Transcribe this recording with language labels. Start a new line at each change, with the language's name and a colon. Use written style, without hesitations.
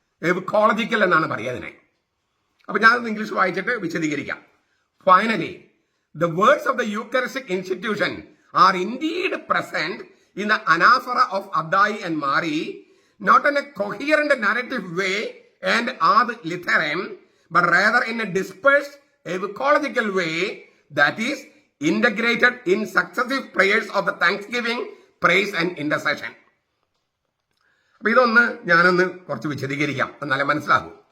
Malayalam: എവക്കോളജിക്കൽ എന്നാണ് പറയുക അതിനെ. അപ്പൊ ഞാനത് ഇംഗ്ലീഷ് വായിച്ചിട്ട് വിശദീകരിക്കാം.
English: Finally, the words of the Eucharistic institution are indeed present in the anaphora of Addai and Mari, not in a coherent narrative way and ad literam, but rather in a dispersed ecological way that is integrated in successive prayers of the thanksgiving, praise and intercession.
Malayalam: അപ്പൊ ഇതൊന്ന് ഞാനൊന്ന് കുറച്ച് വിശദീകരിക്കാം, എന്നാലേ മനസ്സിലാകൂ.